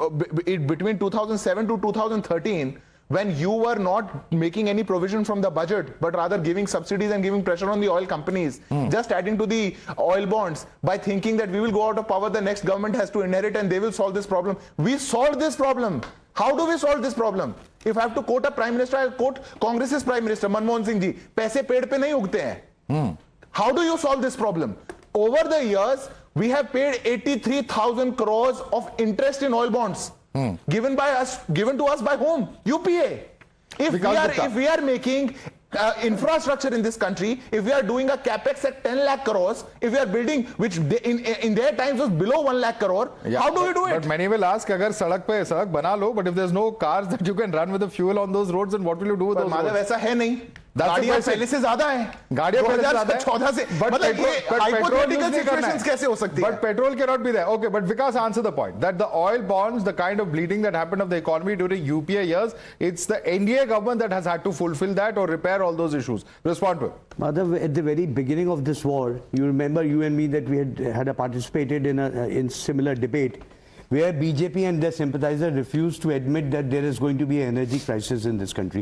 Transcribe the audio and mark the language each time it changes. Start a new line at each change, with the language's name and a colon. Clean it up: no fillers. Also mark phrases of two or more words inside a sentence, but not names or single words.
English: When between 2007 to 2013, when you were not making any provision from the budget, but rather giving subsidies and giving pressure on the oil companies, just adding to the oil bonds by thinking that we will go out of power, the next government has to inherit and they will solve this problem. We solved this problem. How do we solve this problem? If I have to quote a prime minister, I'll quote Congress's prime minister, Manmohan Singh ji.
Hindi: पैसे पेड़ पे नहीं उगते हैं.
English: How do you solve this problem? Over the years, we have paid 83,000 crores of interest in oil bonds. Given to us by whom? UPA. If we are making infrastructure in this country, if we are doing a capex at 10 lakh crores, if we are building, which in their times was below 1 lakh crore, how do we do it? But many will ask,
Hindi: अगर सड़क बना लो,
English: but if there's no cars that you can run with the fuel on those roads, then what will you do with those roads?
Hindi: ऐसा है नहीं. गाड़ियां पहले से ज्यादा है. गाड़ियां पहले से ज्यादा है. 2014 से. मतलब ये
English: hypothetical situations
Hindi: कैसे हो सकती है?
English: But petrol cannot be there. Okay, but Vikas, answer the point that the oil bonds, the kind of bleeding that happened of the economy during UPA years, it's the NDA government that has had to fulfill that or repair all those issues. Respond to it. Madhav, at the very beginning of this war, you remember you and me that we had participated in similar debate where BJP and their sympathizers refused to admit that there is going to be an energy crisis in this country.